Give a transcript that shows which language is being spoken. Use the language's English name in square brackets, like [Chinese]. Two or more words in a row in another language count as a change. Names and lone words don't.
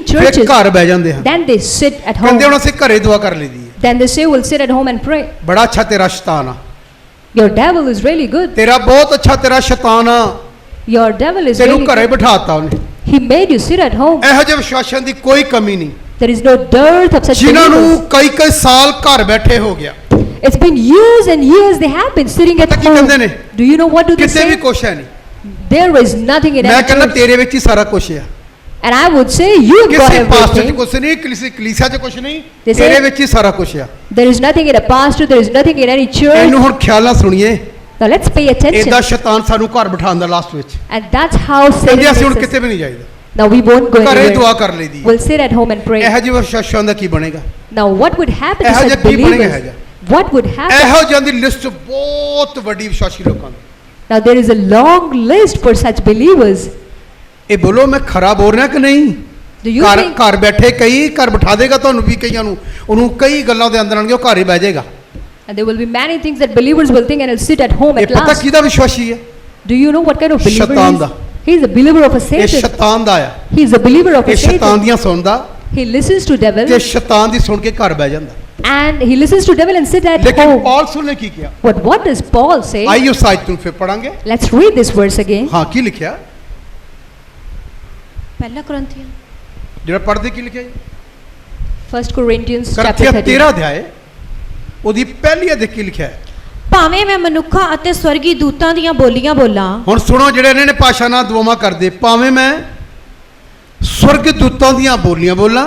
[Punjabi] ਫਿਰ [English] churches. [Punjabi] ਘਰ ਬਹਿ ਜਾਂਦੇ ਹਨ। [English] Then they sit at [Punjabi] ਕਹਿੰਦੇ ਹੁਣ [English] home. [Punjabi] ਅਸੀਂ ਘਰੇ ਦੁਆ ਕਰ ਲਈਦੀ ਹੈ। [English] Then they say, we'll sit at home and pray. [Punjabi] ਬੜਾ ਅੱਛਾ ਤੇਰਾ ਸ਼ੈਤਾਨ ਆ, [English] Your devil is really good. [Punjabi] ਤੇਰਾ ਬਹੁਤ ਅੱਛਾ ਤੇਰਾ ਸ਼ੈਤਾਨ ਆ, [English] Your devil is [Punjabi] ਤੈਨੂੰ [English] really [Punjabi] ਘਰੇ [English] good. [Punjabi] ਬਿਠਾਤਾ ਉਹਨੇ। [English] He made you sit at home. [Punjabi] ਇਹੋ ਜਿਹੇ ਵਿਸ਼ਵਾਸਾਂ ਦੀ ਕੋਈ ਕਮੀ ਨਹੀਂ, [English] There is no dearth of such [Punjabi] ਜਿਨ੍ਹਾਂ [English] believers. [Punjabi] ਨੂੰ ਕਈ ਸਾਲ ਘਰ ਬੈਠੇ ਹੋ ਗਿਆ। [English] It's been years and years they have been sitting at [Punjabi] ਪਤਾ ਕੀ ਕਹਿੰਦੇ [English] home. [Punjabi] ਨੇ? [English] Do you know what do they [Punjabi] ਕਿਤੇ ਵੀ [English] say? [Punjabi] ਕੁਛ ਹੈ ਨਹੀਂ। [English] There is nothing in [Punjabi] ਮੈਂ [English] any [Punjabi] ਕਹਿੰਦਾ [English] church. [Punjabi] ਤੇਰੇ ਵਿੱਚ ਹੀ ਸਾਰਾ ਕੁਛ ਹੈ। [English] And I would say you've got [Punjabi] ਕਿਸੇ ਪਾਸਟਰ 'ਚ [English] everything. [Punjabi] ਕੁਛ ਨਹੀਂ, ਕਿਸੇ ਕਲੀਸਿਆ 'ਚ ਕੁਛ ਨਹੀਂ, [English] They say- [Punjabi] ਤੇਰੇ ਵਿੱਚ ਹੀ ਸਾਰਾ ਕੁਛ ਆ। [English] There is nothing in a pastor. There is nothing in any church. [Punjabi] ਇਹਨੂੰ ਹੁਣ ਖਿਆਲ ਨਾਲ ਸੁਣੀਏ। [English] Now let's pay attention. [Punjabi] ਇਹਦਾ ਸ਼ੈਤਾਨ ਸਾਨੂੰ ਘਰ ਬਿਠਾਉਂਦਾ ਲਾਸਟ ਵਿੱਚ। [English] And that's how Satan [Punjabi] ਕਹਿੰਦੇ ਅਸੀਂ ਹੁਣ [English] makes us. [Punjabi] ਕਿਤੇ ਵੀ ਨਹੀਂ ਜਾਈਦਾ, [English] Now we won't go [Punjabi] ਘਰੇ ਦੁਆ [English] anywhere. [Punjabi] ਕਰ ਲਈਦੀ। [English] We'll sit at home and pray. [Punjabi] ਇਹੋ ਜਿਹੇ ਵਿਸ਼ਵਾਸਾਂ ਦਾ ਕੀ ਬਣੇਗਾ? [English] Now what would happen to [Punjabi] ਇਹੋ ਜਿਹਾ [English] such [Punjabi] ਕੀ ਬਣੇਗਾ? ਇਹੋ [English] believers? [Punjabi] ਜਿਹਾ [English] What would happen? [Punjabi] ਇਹੋ ਜਿਹਾਂ ਦੀ ਲਿਸਟ ਬਹੁਤ ਵੱਡੀ ਵਿਸ਼ਵਾਸੀ ਲੋਕਾਂ ਦੀ। [English] Now there is a long list for such believers. [Punjabi] ਇਹ ਬੋਲੋ ਮੈਂ ਖਰਾ ਬੋਲ ਰਿਹਾ ਕਿ ਨਹੀਂ? [English] Do you [Punjabi] ਘਰ [English] think? [Punjabi] ਘਰ ਬੈਠੇ ਕਈ ਘਰ ਬਿਠਾ ਦੇਗਾ ਤੁਹਾਨੂੰ ਵੀ, ਕਈਆਂ ਨੂੰ ਉਹਨੂੰ ਕਈ ਗੱਲਾਂ ਦੇ ਅੰਦਰ ਆਣਗੇ, ਉਹ ਘਰ ਹੀ ਬਹਿ ਜਾਏਗਾ। [English] And there will be many things that believers will think and will sit at home [Punjabi] ਇਹ [English] at [Punjabi] ਪਤਾ [English] last. [Punjabi] ਕਿਹਦਾ ਵਿਸ਼ਵਾਸੀ ਹੈ? [English] Do you know what kind of believer [Punjabi] ਸ਼ੈਤਾਨ [English] he [Punjabi] ਦਾ। [English] is? He is a believer of a [Punjabi] ਇਹ [English] Satan. [Punjabi] ਸ਼ੈਤਾਨ ਦਾ ਆ। [English] He is a believer of [Punjabi] ਇਹ [English] a [Punjabi] ਸ਼ੈਤਾਨ [English] Satan. [Punjabi] ਦੀਆਂ ਸੁਣਦਾ [English] He listens to devil [Punjabi] ਤੇ ਸ਼ੈਤਾਨ ਦੀ ਸੁਣ ਕੇ ਘਰ ਬਹਿ ਜਾਂਦਾ। [English] and he listens to devil and sit at [Punjabi] ਲੇਕਿਨ [English] home. [Punjabi] ਪੌਲਸ ਨੇ ਕੀ ਕਿਹਾ? [English] But what does Paul say? [Punjabi] ਆਈਓ ਸਾਇਦ ਨੂੰ ਫਿਰ ਪੜਾਂਗੇ। [English] Let's read this verse again. [Punjabi] ਹਾਂ, ਕੀ ਲਿਖਿਆ? ਪਹਿਲਾ ਕੁਰਿੰਥੀਆਂ ਜਿਹੜਾ ਪੜ੍ਹਦੇ ਕੀ ਲਿਖਿਆ ਜੀ? [English] 1 Corinthians chapter [Punjabi] ਕਰੰਥੀਆਂ [English] 13. [Punjabi] 13 ਅਧਿਆਏ ਉਹਦੀ ਪਹਿਲੀ ਅਧਿਆਇ ਕੀ ਲਿਖਿਆ ਹੈ? ਭਾਵੇਂ ਮੈਂ ਮਨੁੱਖਾਂ ਅਤੇ ਸਵਰਗੀ ਦੂਤਾਂ ਦੀਆਂ ਬੋਲੀਆਂ ਬੋਲਾਂ, ਹੁਣ ਸੁਣੋ, ਜਿਹੜੇ ਇਹਨਾਂ ਨੇ ਭਾਸ਼ਾ ਨਾਲ ਦੁਆਵਾਂ ਕਰਦੇ, ਭਾਵੇਂ ਮੈਂ ਸਵਰਗ ਦੂਤਾਂ ਦੀਆਂ ਬੋਲੀਆਂ ਬੋਲਾਂ,